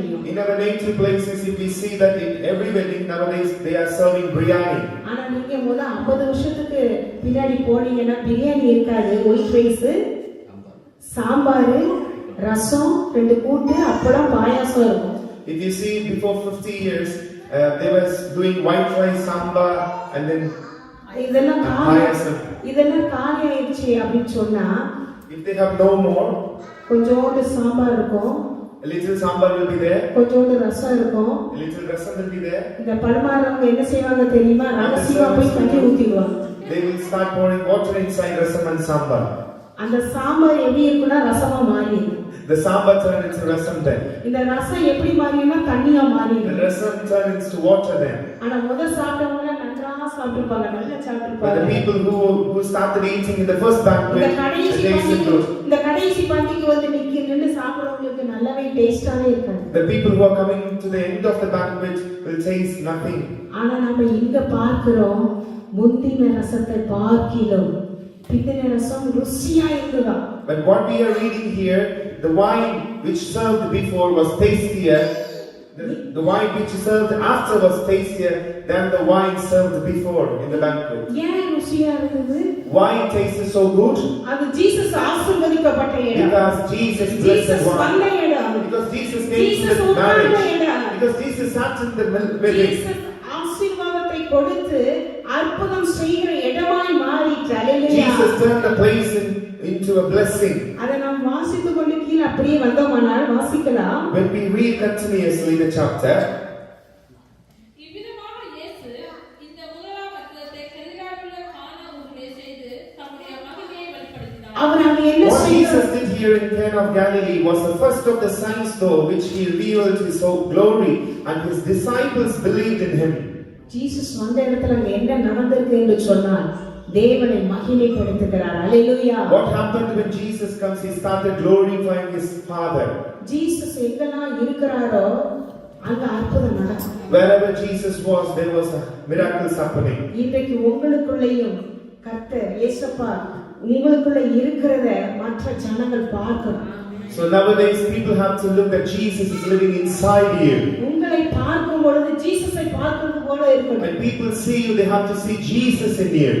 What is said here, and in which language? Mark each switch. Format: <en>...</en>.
<en>In our native places, if we see that in every wedding nowadays they are serving biryani.</en> <ta>ஆனா நீங்க 50 வருஷத்துக்கு பின்னாடி போனீங்கன்னா பிரியாணி இருக்காது. ஒயிட் ரைஸ், சாம்பார், ரசம், 2 கூட்டு, அப்பளம், பாயாசம் இருக்கும்.</ta> <en>If you see before 50 years, they were doing white rice, sambar, and then</en> <ta>இதெல்லாம்</ta> <en>payasam.</en> <ta>காலி ஆயிடுச்சு அப்படின்னு சொன்னா,</ta> <en>If they have no more,</en> <ta>கொஞ்சோண்டு சாம்பார் இருக்கும்,</ta> <en>a little sambar will be there,</en> <ta>கொஞ்சோண்டு ரசம் இருக்கும்.</ta> <en>a little rasam will be there.</en> <ta>இந்த பலமாரவங்க என்ன செய்வாங்க தெரியுமா? ரகசியமா போய் தண்ணி ஊத்திடுவாங்க.</ta> <en>They will start pouring water inside rasam and sambar.</en> <ta>அந்த சாம்பார் எப்படி இருக்குன்னா ரசமா மாறிடும்.</ta> <en>The sambar turns into rasam then.</en> <ta>இந்த ரசம் எப்படி மாறிடும்னா தண்ணியா</ta> <en>The</en> <ta>மாறிடும்.</ta> <en>rasam turns into water then.</en> <ta>ஆனா சாப்பிட்டவங்க நன்றா சாப்பிட்டுப்பாங்க, நல்லா</ta> <en>But the</en> <ta>சாப்பிட்டுப்பாங்க.</ta> <en>people who started eating in the first banquet,</en> <ta>இந்த</ta> <en>tasted good.</en> <ta>கடைசி பந்திக்கு வந்து நின்னு சாப்பிடுறவங்களுக்கு நல்லாவே டேஸ்டாவே இருக்காது.</ta> <en>The people who are coming to the end of the banquet will taste nothing.</en> <ta>ஆனா நம்ம இங்க பார்க்கிறோம், முந்தின ரசத்தை பார்க்கிலும் பிந்தின ரசம் ருசியா இருக்குதா.</ta> <en>But what we are reading here, the wine which served before was tastier. The wine which served after was tastier than the wine served before in the banquet.</en> <ta>ஏன் ருசியா இருக்குது?</ta> <en>Why it tasted so good?</en> <ta>அது Jesus ஆசீர்வதிக்கப்பட்ட இடம்.</ta> <en>Because Jesus blessed wine.</en> <ta>வந்த இடம்.</ta> <en>Because Jesus came to the marriage. Because Jesus sat in the wedding.</en> <ta>Jesus ஆசீர்வாதத்தை கொடுத்து அற்புதம் செய்கிற இடமாய் மாறிற்று. அல்லேலூயா.</ta> <en>Jesus turned the place into a blessing.</en> <ta>அதை நாம் வாசித்துக் கொண்டு கீழே அப்படியே வந்தோமானால் வாசிக்கலாம்.</ta> <en>When we read continuously the chapter,</en> <ta>இவ்விதமாக இயேசு இந்த முதலாம் அற்புதத்தை கலிலேயாவிலுள்ள கானா ஊரிலே செய்து தம்முடைய மகிமையை வெளிப்படுத்தினார். அவர் அங்கே என்ன</ta> <en>what Jesus</en> <ta>செய்தார்?</ta> <en>did here in Cana of Galilee was the first of the signs though which he revealed his glory, and his disciples believed in him.</en> <ta>Jesus வந்த இடத்துல அங்க என்ன நடந்திருக்கு என்று சொன்னால் தேவனை மகிமைப்படுத்துகிறார். அல்லேலூயா.</ta> <en>What happened when Jesus comes? He started glorifying his Father.</en> <ta>Jesus எங்கெல்லாம் இருக்கிறாரோ அங்க அற்புதம் நடக்கும்.</ta> <en>Wherever Jesus was, there was a miracles happening.</en> <ta>இன்றைக்கு உங்களுக்குள்ளேயும் கர்த்தர் இயேசுப்பா உங்களுக்குள்ள இருக்கிறத மற்ற ஜனங்கள் பார்க்கணும்.</ta> <en>So nowadays people have to look that Jesus is living inside you.</en> <ta>உங்களை பார்க்கும் பொழுது ஜீசஸை பார்க்கிறது போல இருக்கணும்.</ta> <en>When people see you, they have to see Jesus in you.</en>